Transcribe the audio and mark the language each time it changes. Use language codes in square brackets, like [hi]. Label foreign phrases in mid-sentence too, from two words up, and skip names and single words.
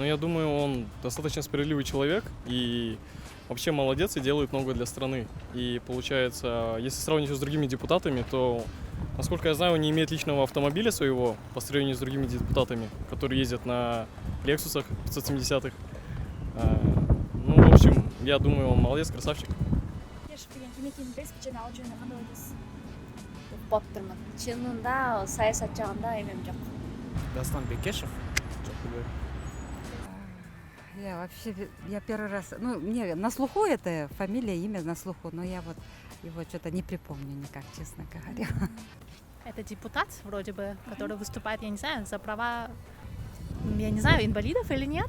[ru] Я думаю, он достаточно справедливый человек и вообще молодец и делает много для страны. И получается, если сравнить его с другими депутатами, то, насколько я знаю, он не имеет личного автомобиля своего по сравнению с другими депутатами, которые ездят на Лексусах 570-х. В общем, я думаю, он молодец, красавчик. 못 들면 지는다 사회사치 한다 이면 좀 Дастан Бекешев? Я первый раз, мне на слуху это фамилия, имя на слуху, но я вот его что-то не припомню никак, честно говоря. Это депутат, вроде бы, который выступает, я не знаю, за права, я не знаю, инвалидов или нет.